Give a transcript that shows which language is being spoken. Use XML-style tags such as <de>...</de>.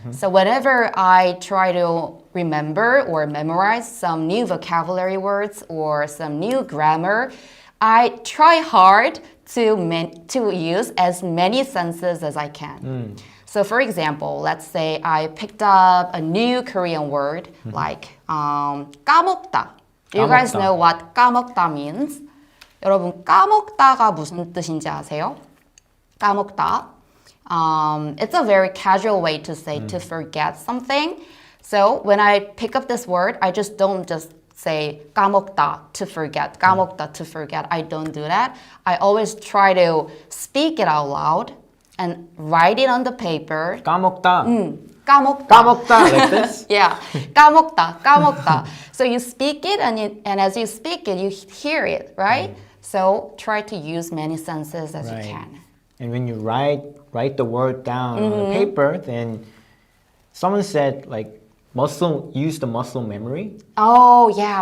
<en>So whenever I try to remember or memorize some new vocabulary words or some new grammar, I try hard to use as many senses as I can. So for example, let's say I picked up a new Korean word like 까먹다. Do you guys</en> <ko>까먹다.</ko> <en>know what 까먹다 means?</en> <ko>여러분 까먹다가 무슨 뜻인지 아세요? 까먹다.</ko> <en>It's a very casual way to say to forget something. So when I pick up this word, I don't just say 까먹다 to forget, 까먹다 to forget. I don't do that. I always try to speak it out loud and write it on the paper.</en> <ko>까먹다. 까먹다.</ko> <en>까먹다 like this. Yeah, 까먹다, 까먹다. So you speak it and as you speak it, you hear it, right? So try to use many senses as you Right. can. And when you write the word down on the paper, then someone said like use the muscle memory. Oh yeah,</en>